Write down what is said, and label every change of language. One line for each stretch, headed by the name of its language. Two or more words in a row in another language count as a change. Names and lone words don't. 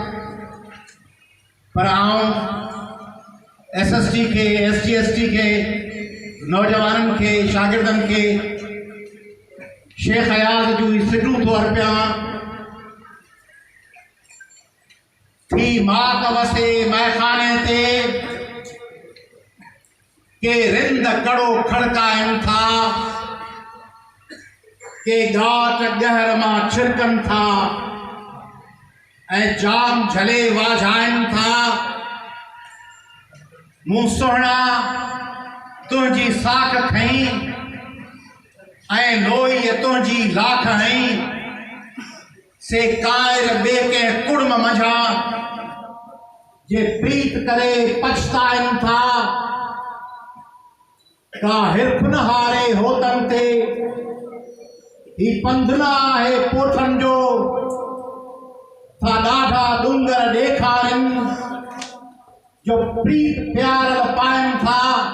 Sindhi: पर आऊं SST के ST के नौजवाननि खे शागिर्दनि खे शेख अयाज़ जूं सिटूं थो अर्पियां। थी मात वसे मैखाने ते के रिंद कड़ो खड़काइनि था, के घाट गहर मां छिरकनि था ऐं जाम झले वाझाइनि था। मूं सुहिणा तुंहिंजी साख खई ऐं लोई तुंहिंजी लाख हई, से कायर ॿिए कंहिं कुड़म मंझां जे प्रीत करे पछताइनि था। का हिरफ न हारे होतन ते ही पंधु न आहे पोठनि जो, था ॾाढा डूंगर ॾेखारिनि जो प्रीत प्यार पाइनि था।